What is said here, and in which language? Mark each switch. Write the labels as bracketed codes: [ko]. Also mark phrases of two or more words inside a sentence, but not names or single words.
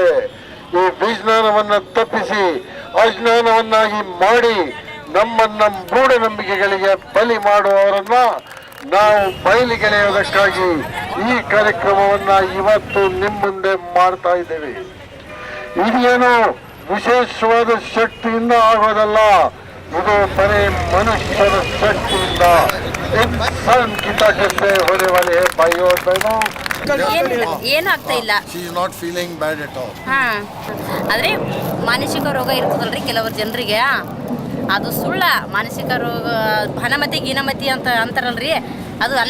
[kn] ಈ ವಿಜ್ಞಾನವನ್ನ ತಪ್ಪಿಸಿ ಅಜ್ಞಾನವನ್ನಾಗಿ ಮಾಡಿ ನಮ್ಮನ್ನ ಮೂಢನಂಬಿಕೆಗಳಿಗೆ ಬಲಿ ಮಾಡುವವರನ್ನ ನಾವು ಬಯಲಿಗೆಳೆಯೋದಕ್ಕಾಗಿ ಈ ಕಾರ್ಯಕ್ರಮವನ್ನ ಇವತ್ತು ನಿಮ್ಮ ಮುಂದೆ ಮಾಡ್ತಾ ಇದ್ದೇವೆ. ಇದೇನು ವಿಶೇಷವಾದ ಶಕ್ತಿಯಿಂದ ಆಗೋದಲ್ಲ, ಇದು ಬರೀ ಮನುಷ್ಯನ ಶಕ್ತಿಯಿಂದ. [hi] ಇನ್ಸಾನ್ की ताकत से होने वाले हैं भाइयों और बहनों. [kn] ಏನಾಗ್ತಾ ಇಲ್ಲ. [en] She is not feeling bad at all. [kn] ಆದರೆ ಮಾನಸಿಕ ರೋಗ ಇರ್ತದಲ್ರಿ ಕೆಲವರು ಜನರಿಗೆ, ಅದು ಸುಳ್ಳ. ಮಾನಸಿಕ ರೋಗ ಭಾನಮತಿ ಗೀನಮತಿ ಅಂತ ಅಂತಾರಲ್ರಿ, ಅದು ಅಲ್ಲ.